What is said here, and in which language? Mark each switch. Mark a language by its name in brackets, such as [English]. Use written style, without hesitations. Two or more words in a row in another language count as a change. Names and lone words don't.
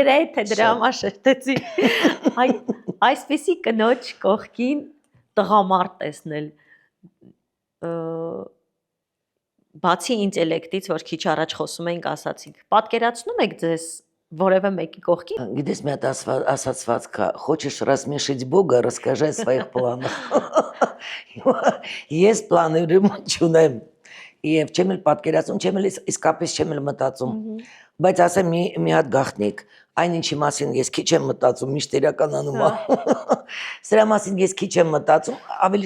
[Armenian] Գրեթե դրա համար շեշտեցի։ Այսպիսի կնոջ կողքին տղամարդ տեսնել, բացի ինտելեկտից, որ քիչ առաջ խոսում էինք, ասացինք, պատկերացնում եք ձեզ որևէ մեկի կողքին։ Գիտես, մի հատ ասացված կա, [Russian] хочешь рассмешить Бога, расскажи о своих планах։ [Armenian] Ես պլաներ չունեմ, եւ չեմ էլ պատկերացնում, չեմ էլ իսկապես չեմ էլ մտածում, բայց ասեմ մի հատ գաղտնիք, այն ինչի մասին ես քիչ եմ մտածում, միշտ իրականանում է։ Սրա մասին ես քիչ եմ մտածում, ավելի